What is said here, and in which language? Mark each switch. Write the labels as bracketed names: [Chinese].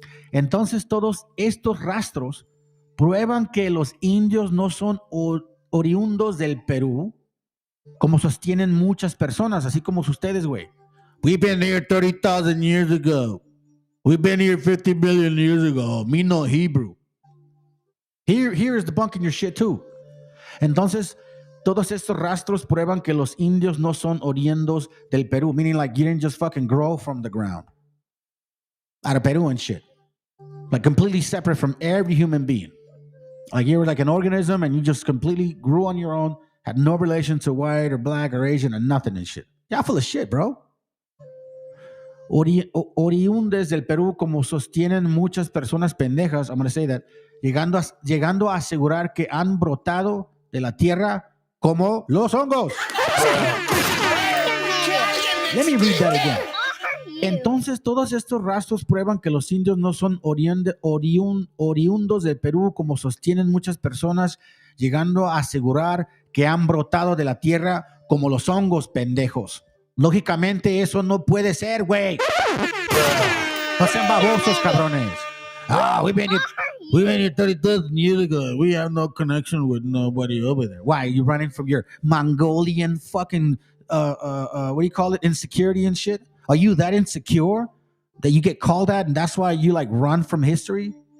[Spanish] Entonces todos estos rastros prueban que los indios no son oriundos del Perú, como sostienen muchas personas, así como ustedes, güey. [English] We've been here 30,000 years ago. We've been here 50 million years ago. Me no Hebrew. Here is debunking your shit too. [Spanish] Entonces, todos estos rastros prueban que los indios no son oriundos del Perú, [English] meaning like you didn't just fucking grow from the ground out of Peru and shit. Like completely separate from every human being. Like you were like an organism and you just completely grew on your own, had no relation to white or black or Asian or nothing and shit. Y'all full of shit, bro. [Spanish] Oriundes del Perú, como sostienen muchas personas pendejas, [English] I'm going to say that, [Spanish] llegando a asegurar que han brotado de la tierra como los hongos. [English] Let me read that again. [Spanish] Entonces, todos estos rastros prueban que los indios no son oriundos del Perú, como sostienen muchas personas, llegando a asegurar que han brotado de la tierra como los hongos, pendejos. Lógicamente, eso no puede ser, güey. No sean babosos, cabrones. [English] We've been here 30,000 years ago. We have no connection with nobody over there. Why? You running from your Mongolian fucking, what do you call it, insecurity and shit? Are you that insecure that you get called that and that's why you like run from history?